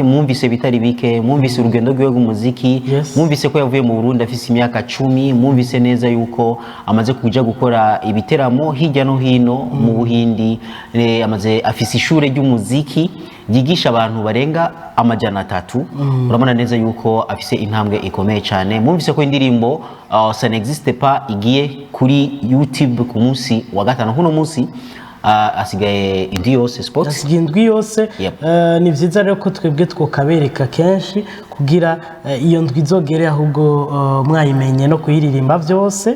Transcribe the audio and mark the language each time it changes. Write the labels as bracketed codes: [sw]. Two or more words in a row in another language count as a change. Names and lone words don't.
[rn] Mwumvise bitari bike, mwumvise urugendo rwiwe rw'umuziki, mwumvise ko yavuye mu Burundi afise imyaka 10, mwumvise neza yuko amaze kuja gukora ibiteramo hirya no hino mu Buhindi, amaze afise ishure ry'umuziki yigisha abantu barenga amajana 3. Urabona neza yuko afise intambwe ikomeye cyane. Mwumvise ko indirimbo ça n'existe pas igiye kuri YouTube ku munsi wa gatanu. Kuno munsi asigaye indwi yose Spox, asigaye indwi yose. Ni vyiza rero ko twebwe twokabereka kenshi kugira iyo ndwi izogere ahubwo mwayimenye no kuyiririmba byose.